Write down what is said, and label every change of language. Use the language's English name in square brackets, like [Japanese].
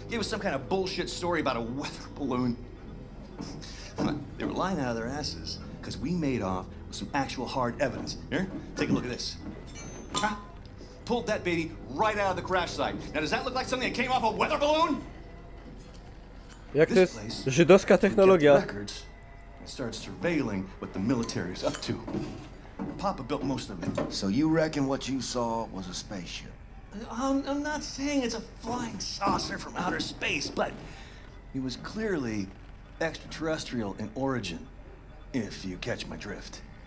[English] Gave us some kind of bullshit story about a weather balloon. They were lying out of their asses because we made off with some actual hard evidence. Here, take a look at this. Huh? Pulled that baby right out of the crash site. Now, does that look like something that came off a weather balloon? [Polish] Jak to jest żydowska technologia? [English] Records and started surveilling what the military is up to. Papa built most of it. So you reckon what you saw was a spaceship? I'm not saying it's a flying saucer from outer space, but it was clearly extraterrestrial in origin, if you catch my drift.